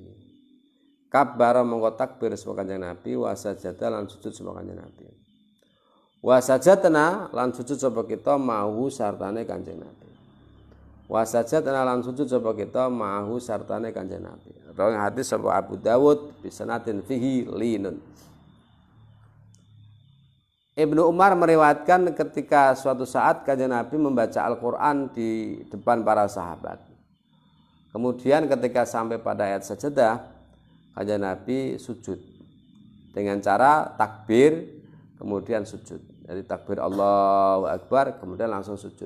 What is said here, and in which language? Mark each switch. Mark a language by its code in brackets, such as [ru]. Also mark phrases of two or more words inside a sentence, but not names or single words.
[jv] Kabbara mongko takbir sapa Kanjeng Nabi [ar] وسجد [jv] lan sujud sapa Kanjeng Nabi. [ar] وسجدنا [jv] lan sujud sapa kita mahu sartane Kanjeng Nabi. [ar] وسجدنا [jv] lan sujud sapa kita mahu sartane Kanjeng Nabi. Rawi hadis sapa [ar] Abu Dawud بسند فيه لين. [id] Ibnu Umar meriwayatkan ketika suatu saat Kanjeng Nabi membaca Al-Quran di depan para sahabat. Kemudian ketika sampai pada ayat sajadah, Kanjeng Nabi sujud dengan cara takbir kemudian sujud. Jadi takbir [ar] الله أكبر [id] kemudian langsung sujud.